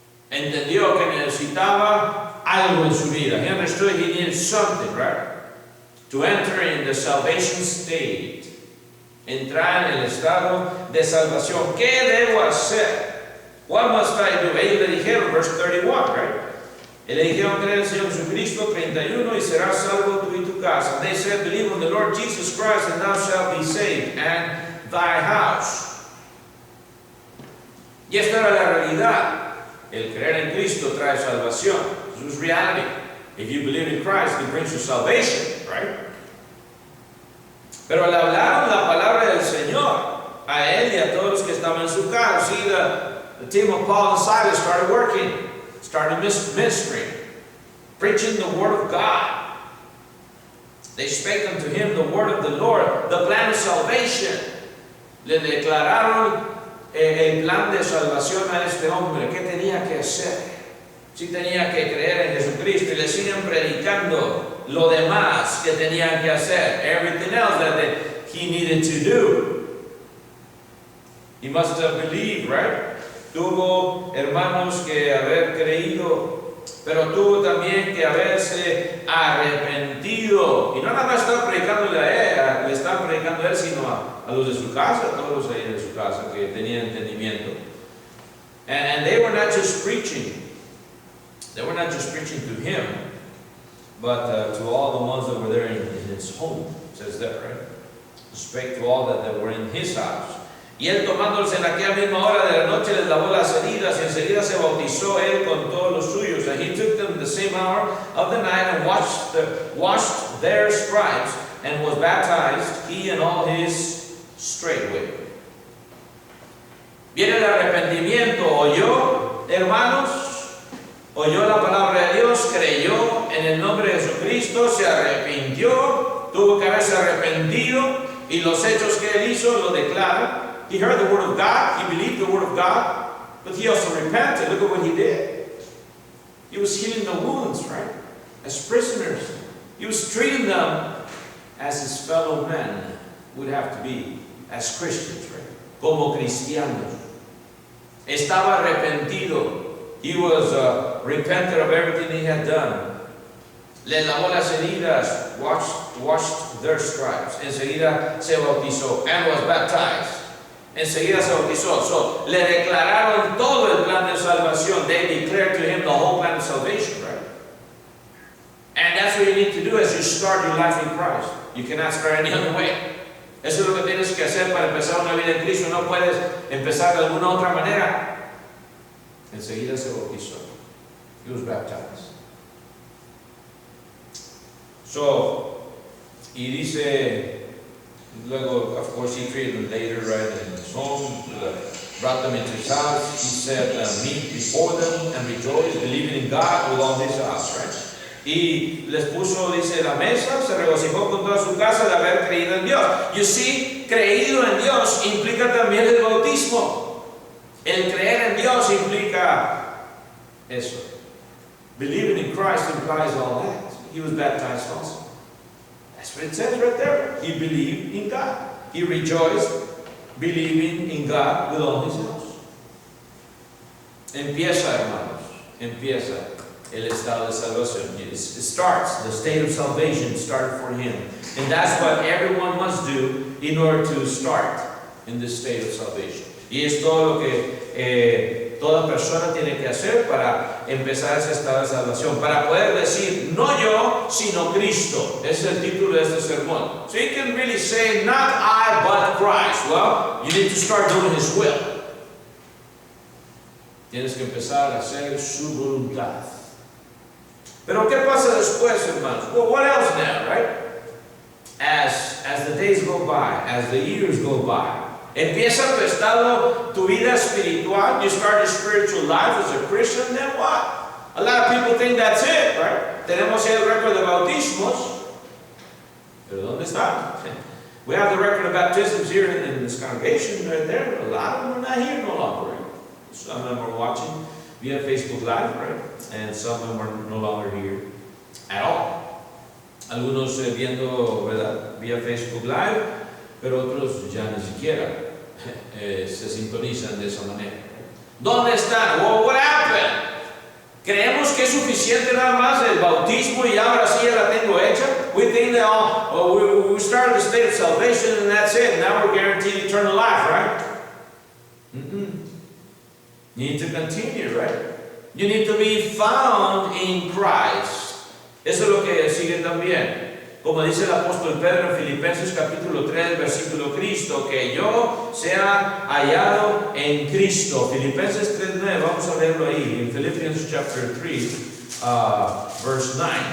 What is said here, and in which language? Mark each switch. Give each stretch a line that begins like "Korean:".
Spanish: Entendió que necesitaba algo en su vida.
English: He understood he needed something, right? To enter in the salvation state.
Spanish: Entrar en el estado de salvación. ¿Qué debo hacer?
English: What must I do?
Spanish: Ellos le dijeron,
English: verse 31, right?
Spanish: Y le dijeron, cree en el Señor Jesucristo, 31, y serás salvo tú y tu casa.
English: They said, believe on the Lord Jesus Christ, and thou shalt be saved, and thy house.
Spanish: Y esta era la realidad. El creer en Cristo trae salvación.
English: This is reality. If you believe in Christ, it brings you salvation, right?
Spanish: Pero le hablaron la palabra del Señor a él y a todos los que estaban en su casa.
English: See, the team of Paul and Silas started working, started ministering, preaching the word of God. They spake unto him the word of the Lord, the plan of salvation.
Spanish: Le declararon el plan de salvación a este hombre. ¿Qué tenía que hacer? Sí tenía que creer en Jesucristo, y le siguen predicando lo demás que tenía que hacer.
English: Everything else that he needed to do. He must have believed, right?
Spanish: Tuvo, hermanos, que haber creído, pero tuvo también que haberse arrepentido. Y no nada más estaba predicándole a él, le estaba predicando a él, sino a los de su casa, a todos ahí de su casa que tenían entendimiento.
English: And they were not just preaching. They were not just preaching to him, but to all the ones that were there in his home. It says that, right? Spake to all that were in his house.
Spanish: Y él, tomándose en aquella misma hora de la noche, les lavó las heridas, y enseguida se bautizó él con todos los suyos.
English: And he took them the same hour of the night and washed their stripes, and was baptized, he and all his straightway.
Spanish: Viene el arrepentimiento. Oyó, hermanos, oyó la palabra de Dios, creyó en el nombre de Jesucristo, se arrepintió, tuvo que haberse arrepentido, y los hechos que él hizo lo declara.
English: He heard the word of God, he believed the word of God, but he also repented. Look at what he did. He was healing the wounds, right? As prisoners. He was treating them as his fellow men would have to be, as Christians, right?
Spanish: Como cristianos. Estaba arrepentido.
English: He was repentant of everything he had done.
Spanish: Le lavó las heridas,
English: washed their stripes.
Spanish: Enseguida se bautizó,
English: and was baptized.
Spanish: Enseguida se bautizó. So, le declararon todo el plan de salvación.
English: They declared to him the whole plan of salvation, right? And that's what you need to do as you start your life in Christ. You cannot start any other way.
Spanish: Eso es lo que tienes que hacer para empezar una vida en Cristo. No puedes empezar de alguna otra manera. Enseguida se bautizó.
English: He was baptized. So,
Spanish: y dice, luego,
English: of course, he treated them later, right, in his home, brought them into his house. He said, meet before them and rejoice, believing in God with all his house, right?
Spanish: Y les puso, dice, la mesa, se regocijó con toda su casa de haber creído en Dios.
English: You see,
Spanish: creído en Dios implica también el bautismo. El creer en Dios implica eso.
English: Believing in Christ implies all that. He was baptized also. That's what it says right there. He believed in God. He rejoiced, believing in God with all his house.
Spanish: Empieza, hermanos. Empieza el estado de salvación.
English: It starts, the state of salvation started for him. And that's what everyone must do in order to start in this state of salvation.
Spanish: Y es todo lo que que toda persona tiene que hacer para empezar ese estado de salvación, para poder decir, no yo, sino Cristo. Ese es el título de este sermón.
English: So you can really say, not I, but Christ. Well, you need to start doing His will.
Spanish: Tienes que empezar a hacer su voluntad. Pero ¿qué pasa después, hermanos?
English: Well, what else now, right? As the days go by, as the years go by,
Spanish: empieza tu estado, tu vida espiritual,
English: you start a spiritual life as a Christian, then what? A lot of people think that's it, right?
Spanish: Tenemos el récord de bautismos, pero ¿dónde está?
English: We have the record of baptisms here in this congregation, right there. A lot of them are not here no longer, right? Some of them are watching via Facebook Live, right? And some of them are no longer here at all.
Spanish: Algunos viendo, ¿verdad? Via Facebook Live, pero otros ya ni siquiera se sintonizan de esa manera. ¿Dónde están?
English: Well, what happened?
Spanish: ¿Creemos que es suficiente nada más el bautismo y ahora sí ya la tengo hecha?
English: We think that we started the state of salvation and that's it. Now we're guaranteed eternal life, right? You need to continue, right? You need to be found in Christ.
Spanish: Eso es lo que sigue también. Como dice el apóstol Pedro en Filipenses capítulo 3, versículo Cristo, que yo sea hallado en Cristo. Filipenses 3:9, vamos a verlo ahí, en
English: Philippians chapter 3, verse 9.